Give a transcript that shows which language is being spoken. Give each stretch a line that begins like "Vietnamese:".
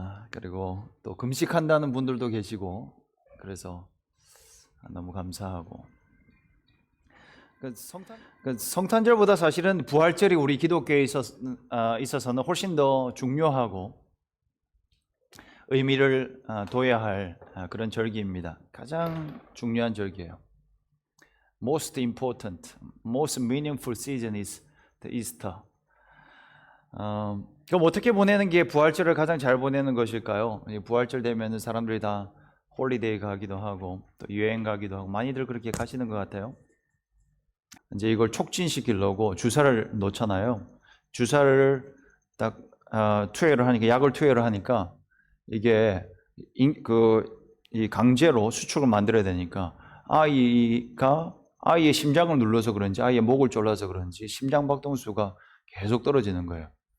Korean: 그리고 또 금식한다는 분들도 계시고 그래서 너무 감사하고 성탄절보다 사실은 부활절이 우리 기독교에 있어서는 훨씬 더 중요하고 의미를 둬야 할 그런 절기입니다. 가장 중요한 절기예요.
English: Most important, most meaningful season is the Easter.
Korean: 그럼 어떻게 보내는 게 부활절을 가장 잘 보내는 것일까요? 부활절 되면은 사람들이 다 홀리데이 가기도 하고 또 여행 가기도 하고 많이들 그렇게 가시는 것 같아요. 이제 이걸 촉진시키려고 주사를 놓잖아요. 주사를 딱 투여를 하니까 약을 투여를 하니까 이게 이 강제로 수축을 만들어야 되니까 아이의 심장을 눌러서 그런지 아이의 목을 졸라서 그런지 심장 박동수가 계속 떨어지는 거예요.